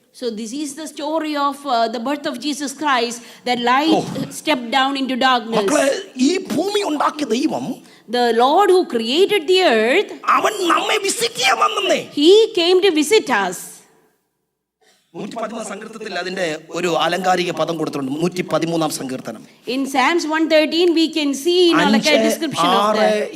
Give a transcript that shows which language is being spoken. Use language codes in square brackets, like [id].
[en] So this is the story of the birth of Jesus Christ, that light stepped down into darkness. [ml] മക്കളെ, ഈ ഭൂമി ഉണ്ടാക്കിയ ദൈവം, [en] the Lord who created the earth, [ml] അവൻ നമ്മെ visit ചെയ്യാൻ വന്നേ. [en] He came to visit us. [ml] 113 സങ്കീർത്തനത്തിൽ അതിന്റെ ഒരു ആലങ്കാരിക പദം കൊടുത്തിട്ടുണ്ട്. 113 സങ്കീർത്തനം. [en] In Psalms 113 we can see like a description of that.